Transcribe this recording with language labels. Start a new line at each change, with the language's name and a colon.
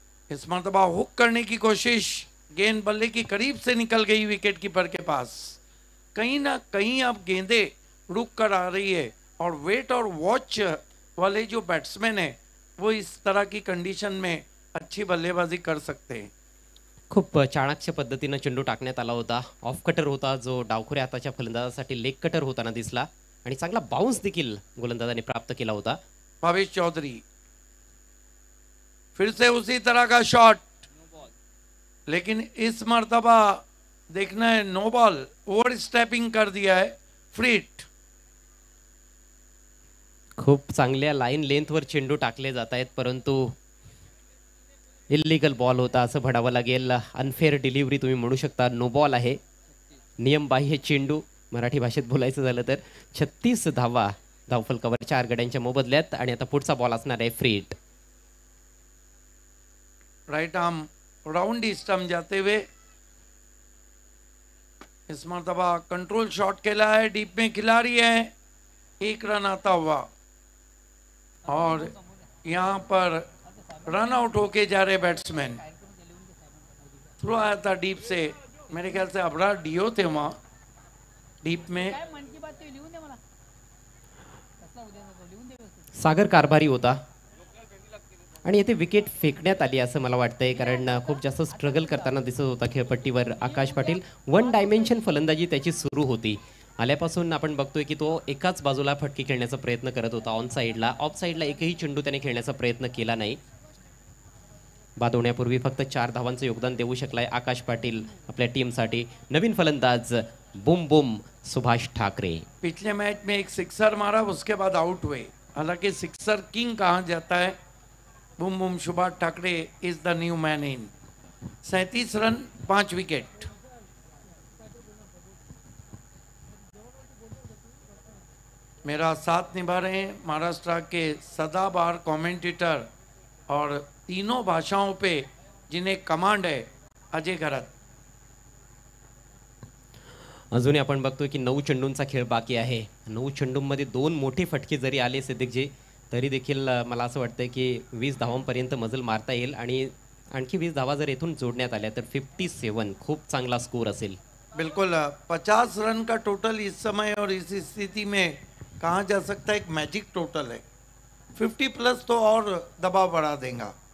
Hindi: इस मरतबा हुक करने की कोशिश. गेंद बल्ले की करीब से निकल गई विकेट कीपर के पास. कहीं ना कहीं अब गेंदें रुक कर आ रही है और वेट और वॉच वाले जो बैट्समैन है वो इस तरह की कंडीशन में अच्छी बल्लेबाजी कर सकते हैं.
Marathi: खूप चाणक्य पद्धतीनं चेंडू टाकण्यात आला होता. ऑफ कटर होता जो डावखुऱ्या हाताच्या फलंदाजासाठी लेग कटर होताना दिसला आणि चांगला बाउन्स देखील गोलंदाजाने प्राप्त केला होता.
Hindi: भावेश चौधरी फिर से उसी तरह का शॉट, लेकिन इस मर्तबा देखना है नो बॉल. ओवर स्टेपिंग कर दिया है. Free hit.
Marathi: खूप चांगल्या लाईन लेंथवर चेंडू टाकले जात आहेत, परंतु इल्लीगल बॉल होता असं म्हणावं लागेल. अनफेअर डिलिव्हरी तुम्ही म्हणू शकता. नो बॉल आहे. नियमबाह्य चेंडू मराठी भाषेत बोलायचं झालं तर. 36 धावा धावफलकावर 4 गड्यांच्या मोबदल्यात आणि आता पुढचा बॉल असणार आहे free hit.
Hindi: Right arm round stump जाते हुए इस मरतबा कंट्रोल शॉट खेला है. डीप में खिलाड़ी है. 1 रन आता हुआ और यहाँ पर रन आउट होके जा रहे बैट्समैन. थ्रो आया था डीप से. मेरे ख्याल से अबरार डीओ थे वहाँ डीप में.
Marathi: सागर कारभारी होता आणि येथे विकेट फेकण्यात आली असं मला वाटतंय, कारण खूप जास्त स्ट्रगल करताना दिसत होता खेळपट्टीवर आकाश पाटील. 1 डायमेन्शन फलंदाजी त्याची सुरू होती. आल्यापासून आपण बघतोय की तो एकाच बाजूला फटके खेळण्याचा प्रयत्न करत होता. ऑन साईडला ऑफ साईडला एकही चेंडू त्याने खेळण्याचा प्रयत्न केला नाही. बाद होण्यापूर्वी फक्त 4 धावांचं योगदान देऊ शकलाय आकाश पाटील आपल्या टीमसाठी. नवीन फलंदाज बुम बुम सुभाष ठाकरे.
Hindi: पिछले मैच में एक सिक्सर मारा, उसके बाद आउट हुए. हालांकि सिक्सर किंग कहा जाता है.
English: Boom boom Subhash Thackeray is the new man in. 37 run 5 wicket.
Hindi: मेरा साथ निभा रहे हैं महाराष्ट्र के सदाबहार कमेंटेटर और तीनों भाषाओं पे जिन्हें कमांड है अजय घरत.
Marathi: अजूनही आपण बघतोय की 9 चेंडूंचा खेळ बाकी आहे. 9 चेंडूंमध्ये 2 मोठे फटके जरी आले सिद्दीकजी तरी देखील मला असं वाटतंय की 20 धावांपर्यंत मजल मारता येईल आणि आणखी 20 धावा जर इथून जोडण्यात आल्या तर 57 खूप चांगला स्कोर असेल.
Hindi: बिल्कुल 50 रन का टोटल इस समय और इस स्थिति में कहा जा सकता है एक मैजिक टोटल है. 50 प्लस तो और दबाव बढ़ा देगा.